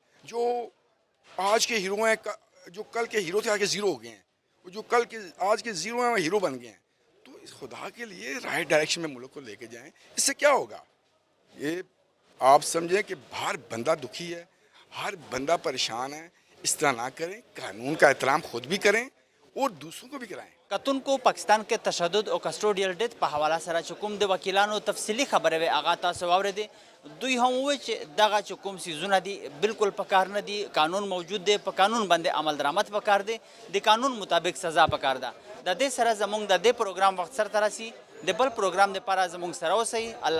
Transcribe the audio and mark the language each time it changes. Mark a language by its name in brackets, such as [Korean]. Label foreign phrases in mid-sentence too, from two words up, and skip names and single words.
[Urdu] جو آج کے ہیرو ہیں, جو کل کے ہیرو تھے آج کے زیرو ہو گئے ہیں, جو کل کے آج کے زیرو ہیں وہ ہیرو بن گئے ہیں. تو اس خدا کے لیے [English] right direction [Urdu] میں ملک کو لے کے جائیں. اس سے کیا ہوگا, یہ آپ سمجھیں کہ ہر بندہ دکھی ہے, ہر بندہ پریشان ہے. اس طرح نہ کریں, قانون کا احترام خود بھی کریں اور دوسروں کو بھی کرائیں. [Pashto] کتون کو پاکستان کې تشدد او [English] custodial death [Pashto] په حواله سره چې کوم د وکیلانو تفصیلی خبره وي هغه تاسو واورېدې. دوی هم وویل چې دغه چې کوم څیزونه دي بالکل پکار نه دي, قانون موجود دی, په قانون باندې عمل درآمد پکار دی, د قانون مطابق سزا پکار ده. د دې سره زموږ د دې پروګرام وخت سره رسي. د بل پروګرام لپاره زموږ سره اوسئ.